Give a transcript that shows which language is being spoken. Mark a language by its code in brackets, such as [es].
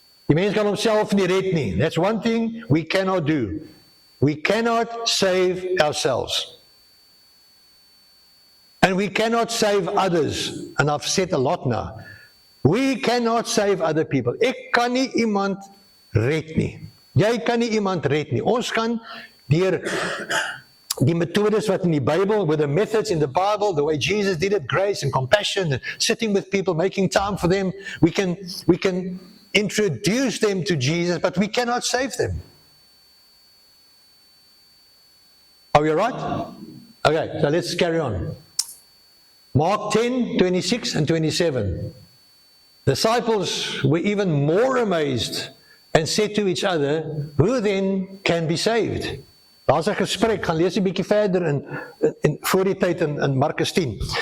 [af] Die mens kan homself nie red nie. [en] That's one thing we cannot do. We cannot save ourselves. And we cannot save others. And I've said a lot now. We cannot save other people. [af] Ek kan nie iemand red nie. Jy kan nie iemand red nie. Ons kan deur die methodes wat in die Bybel, [en] with the methods in the Bible, the way Jesus did it, grace and compassion, and sitting with people, making time for them, we can introduce them to Jesus, but we cannot save them. Are we all right? Okay, so let's carry on. Mark 10:26 and 27. Disciples were even more amazed and said to each other, who then can be saved? [af] Daar's 'n gesprek, gaan lees 'n bietjie verder in voor die tyd in Markus 10.